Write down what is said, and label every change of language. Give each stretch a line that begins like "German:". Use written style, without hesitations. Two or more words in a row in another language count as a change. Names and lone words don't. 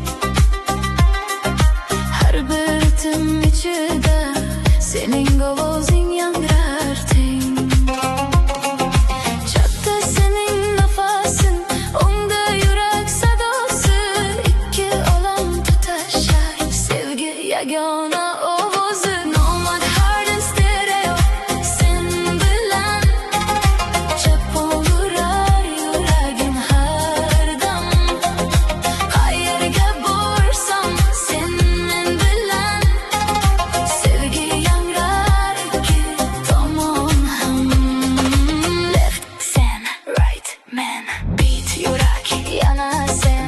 Uzbek: Har bir ritim ichida sening ovozing yangrar teng. Chapda sening nafasin, o'ngda yurak sadosi. Ikki olam tutashar, sevgi yagona ovozi.
English: Nomad hard and stereo,
Uzbek: sen bilan chapon urar yuragim har dam. Qayerga borsam sen men bilan, sevgi yangrar ikki tomon ham. Left sen, right man, beat yurak yana sen.